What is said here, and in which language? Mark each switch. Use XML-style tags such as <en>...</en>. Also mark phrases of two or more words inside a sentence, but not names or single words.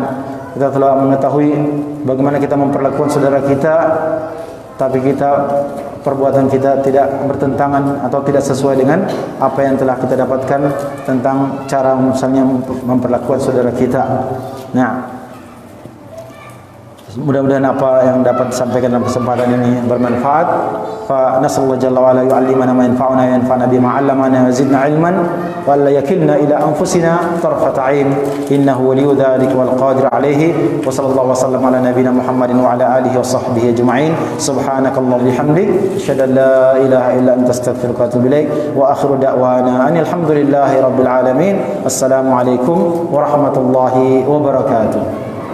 <id>Kita telah mengetahui bagaimana kita memperlakukan saudara kita, tapi perbuatan kita tidak bertentangan atau tidak sesuai dengan apa yang telah kita dapatkan tentang cara misalnya memperlakukan saudara kita. Nah, mudah-mudahan apa yang dapat disampaikan dalam kesempatan ini bermanfaat.</id> <ar>فنسأل الله جل وعلا يعلمنا ما ينفعنا وينفعنا بما علمنا وزدنا علما ولا يكلنا إلى أنفسنا طرفة عين إنه ولي ذلك والقادر عليه. وصلى الله وسلم على نبينا محمد وعلى آله وصحبه أجمعين. سبحانك اللهم بحمدك أشهد أن لا إله إلا أنت أستغفرك وأتوب إليك. وآخر دعوانا أن الحمد لله رب العالمين. السلام عليكم ورحمة الله وبركاته.</ar>